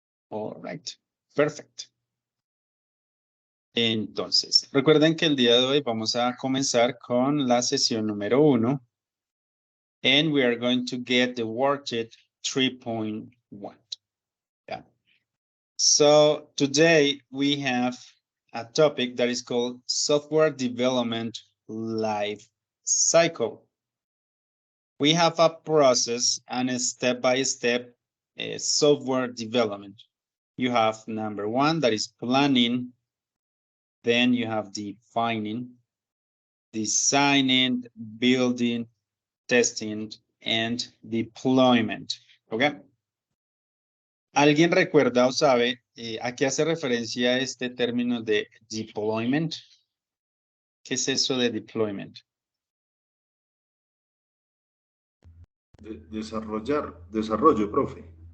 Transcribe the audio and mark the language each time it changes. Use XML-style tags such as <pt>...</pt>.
<en>All right. Perfect.</en> <es>Entonces, recuerden que el día de hoy vamos a comenzar con la sesión número 1.</es> <en>And we are going to get the worksheet 3.1. Yeah. So today we have a topic that is called software development life cycle. We have a process and a step-by-step software development. You have number 1, that is planning. Then you have defining, designing, building, testing, and deployment.</en> <es>¿Ok? ¿Alguien recuerda o sabe a qué hace referencia este término de deployment? ¿Qué es eso de deployment? Desarrollo, profe.</es>